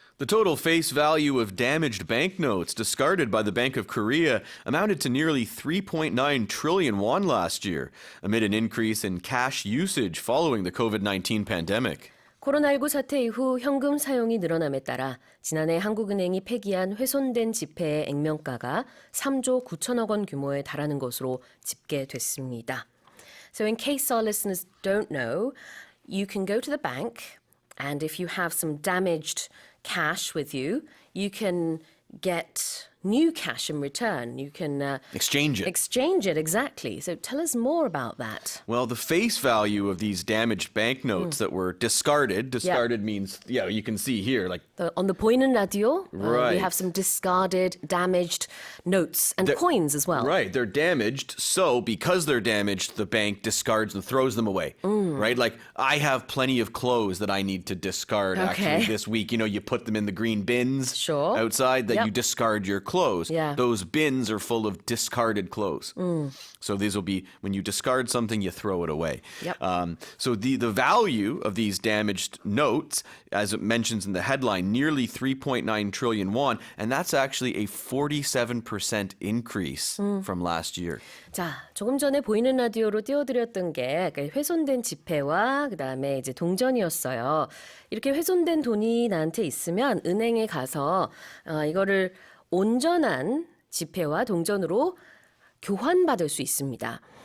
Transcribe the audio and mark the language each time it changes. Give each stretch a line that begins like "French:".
English: The total face value of damaged banknotes discarded by the Bank of Korea amounted to nearly 3.9 trillion won last year, amid an increase in cash usage following the COVID-19 pandemic.
Korean: 코로나19 사태 이후 현금 사용이 늘어남에 따라 지난해 한국은행이 폐기한 훼손된 지폐의 액면가가 3조 9천억 원 규모에 달하는 것으로 집계됐습니다.
English: So in case our listeners don't know, you can go to the bank and if you have some damaged cash with you, you can get new cash in return. You can Exchange it. exchange it, exactly. So tell us more about that. Well, the face value of these damaged banknotes that were discarded means, you can see here, like On the 보이는 라디오, we Right. have some discarded, damaged notes and coins as well. Right, they're damaged, so because they're damaged, the bank discards and throws them away. Right? Like, I have plenty of clothes that I need to discard actually Okay. this week. You know, you put them in the green bins Sure. outside that Yep. you discard your clothes. Yeah. Those bins are full of discarded clothes. So these will be, when you discard something, you throw it away. Yep. So the value of these damaged notes, as it mentions in the headline, nearly 3.9 trillion won, and that's actually a 47% increase from last year.
Korean: 자, 조금 전에 보이는 라디오로 띄워드렸던 게 훼손된 지폐와 그다음에 이제 동전이었어요. 이렇게 훼손된 돈이 나한테 있으면 은행에 가서 이거를 온전한 지폐와 동전으로 교환받을 수 있습니다.